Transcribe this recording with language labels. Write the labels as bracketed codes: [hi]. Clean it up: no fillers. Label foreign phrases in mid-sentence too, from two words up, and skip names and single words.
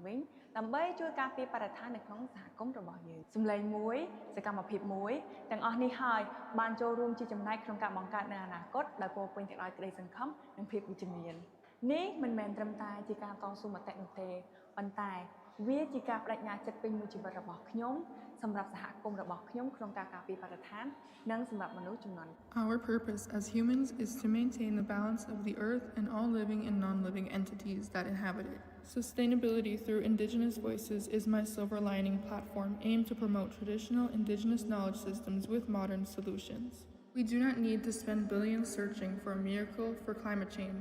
[km] វិញដើម្បីជួយការពារបរិស្ថាននៅក្នុងសហគមន៍របស់យើងសម្លេងមួយសកម្មភាពមួយទាំងអស់នេះហើយបានចូលរួមជាចំណែកក្នុងការបង្កើតនៅអនាគតដែលពោរពេញទៅដោយក្តីសង្ឃឹមនិងភាពវិជ្ជមាននេះមិនមែនត្រឹមតែជាការតស៊ូមតិនោះទេប៉ុន្តែវាជាការបដិញ្ញាចិត្តពេញមួយជីវិតរបស់ខ្ញុំសម្រាប់សហគមន៍របស់ខ្ញុំក្នុងការការពារបរិស្ថាននិងសម្រាប់មនុស្សជំនាន់ [en] Our purpose as humans is to maintain the balance of the earth and all living and non-living entities that inhabit it. Sustainability through Indigenous voices is my silver lining platform aimed to promote traditional Indigenous knowledge systems with modern solutions. We do not need to spend billions searching for a miracle for climate change.